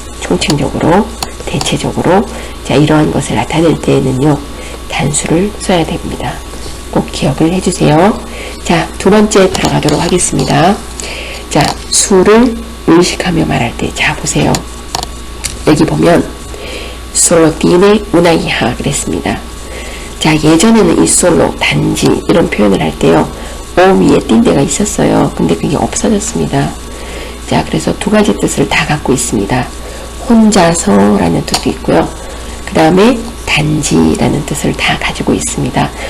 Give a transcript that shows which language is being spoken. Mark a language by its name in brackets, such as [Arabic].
[Korean] 총칭적으로, 대체적으로 자, 이러한 것을 나타낼 때에는요 단수를 써야 됩니다. 꼭 기억을 해주세요. 자, 두 번째 들어가도록 하겠습니다. 자, 수를 의식하며 말할 때, 자, 보세요. 여기 보면 [Spanish] solo tiene una hija [Korean] 그랬습니다. 자, 예전에는 이 solo 단지 이런 표현을 할 때요 o 위에 띈데가 있었어요. 근데 그게 없어졌습니다. 자, 그래서 두 가지 뜻을 다 갖고 있습니다. 혼자서 라는 뜻도 있고요. 그 다음에 단지라는 뜻을 다 가지고 있습니다.